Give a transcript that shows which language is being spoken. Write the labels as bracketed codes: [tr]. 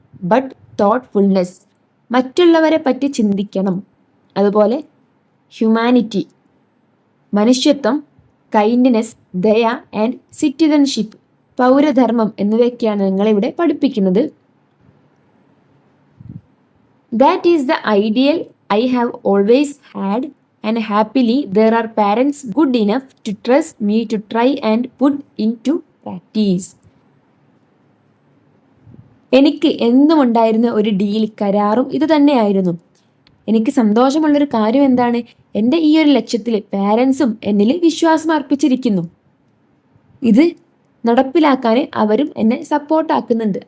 [en] but thoughtfulness, [ml] മറ്റുള്ളവരെ പറ്റി ചിന്തിക്കണം. അതുപോലെ ഹ്യൂമാനിറ്റി, മനുഷ്യത്വം, കൈൻഡ്നെസ്, ദയ ആൻഡ് സിറ്റിസൺഷിപ്പ്, പൗരധർമ്മം എന്നിവയൊക്കെയാണ് ഞങ്ങളിവിടെ പഠിപ്പിക്കുന്നത്. [en] That is the ideal I have always had, and happily there are parents good enough to trust me to try and put into practice. [ml] എനിക്ക് എന്നും ഉണ്ടായിരുന്ന ഒരു ഡീൽ, കരാറും ഇത് തന്നെയായിരുന്നു. എനിക്ക് സന്തോഷമുള്ളൊരു കാര്യം എന്താണ്? എൻ്റെ ഈ ഒരു ലക്ഷ്യത്തിൽ പാരൻസും എന്നിൽ വിശ്വാസം അർപ്പിച്ചിരിക്കുന്നു. ഇത് നടപ്പിലാക്കാൻ അവരും എന്നെ സപ്പോർട്ടാക്കുന്നുണ്ട്.